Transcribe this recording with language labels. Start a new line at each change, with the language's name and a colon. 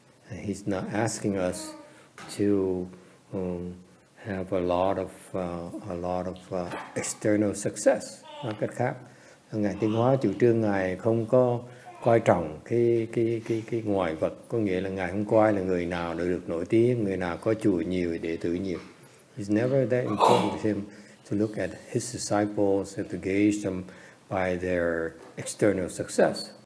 English: He's not asking us to have a lot of external success.
Vietnamese: Nói cách khác, Ngài Thanh Hóa chủ trương Ngài không có coi trọng cái ngoại vật, có nghĩa là Ngài không coi là người nào đã được nổi tiếng, người nào có chùa nhiều, đệ tử nhiều.
English: It's never that important to him to look at his disciples and to gauge them by their external success.